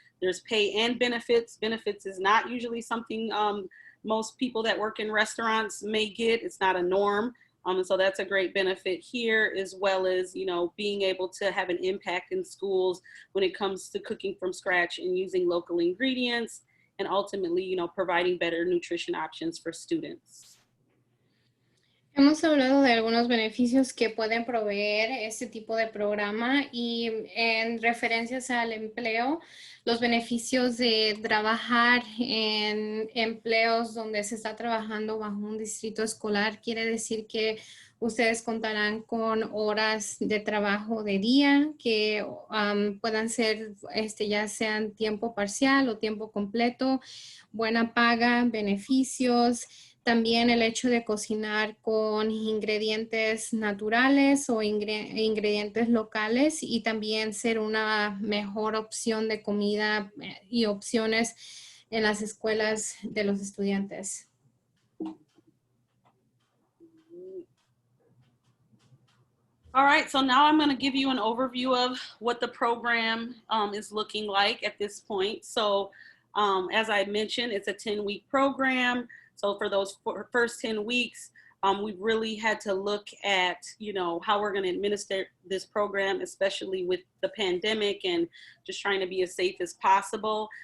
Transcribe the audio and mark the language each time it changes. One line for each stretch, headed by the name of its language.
English: There's pay and benefits. Benefits is not usually something most people that work in restaurants may get. It's not a norm. And so that's a great benefit here, as well as, being able to have an impact in schools when it comes to cooking from scratch and using local ingredients, and ultimately, providing better nutrition options for students.
Spanish: Hemos hablado de algunos beneficios que pueden proveer este tipo de programa y en referencias al empleo, los beneficios de trabajar en empleos donde se está trabajando bajo un distrito escolar quiere decir que ustedes contarán con horas de trabajo de día que puedan ser ya sean tiempo parcial o tiempo completo, buena paga, beneficios. También el hecho de cocinar con ingredientes naturales o ingredientes locales y también ser una mejor opción de comida y opciones en las escuelas de los estudiantes.
English: All right, so now I'm going to give you an overview of what the program is looking like at this point. So as I mentioned, it's a 10-week program. So for those first 10 weeks, we really had to look at, how we're going to administer this program, especially with the pandemic and just trying to be as safe as possible.